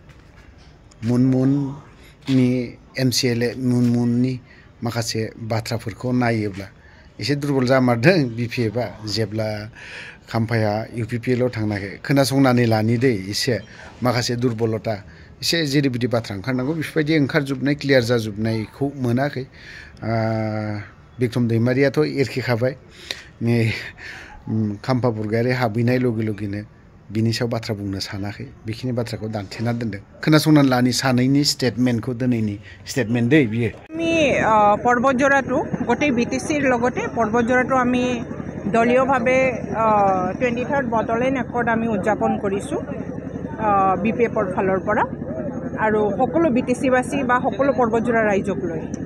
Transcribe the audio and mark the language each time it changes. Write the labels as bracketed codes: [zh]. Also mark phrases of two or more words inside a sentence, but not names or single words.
[brx] मुनमुननि MCLA मुनमुननि माखासे बाथ्राफोरखौ नायोब्ला एसे दुरबल जामारदों BPFआ जेब्ला खाम्फाया UPPL आव थांनायखाय खोनासंनानै लानि दै एसे माखासे दुरबलता एसे जेरैबायदि बाथ्रा ओंखारनांगौ बेफोरबायदि ओंखारजोबनाय क्लियार जाजोबनायखौ मोनाखै। बिक्रम दैमारियाथ' एरखेखाबाय खाम्फा बरगयारि हाबहैनाय लगे लगेनो बिनि सायाव बाथ्रा बुंनो सानाखै बेखिनि बाथ्राखौ दानथेना दोनदों। खोनासंनानै लानि सानैनि स्टेटमेन्टखौ दिनैनि स्टेटमेन्ट दै बियो। [as] আমি পৰ্বতজোৰাটো গোটেই BTCৰ লগতে পৰ্বতজোৰাটো আমি দলীয়ভাৱে 23rd বটলেণ্ড একৰ্ড আমি উদযাপন কৰিছোঁ BPFৰ ফালৰ পৰা আৰু সকলো BTCবাসী বা সকলো পৰ্বতজোৰা ৰাইজক লৈ।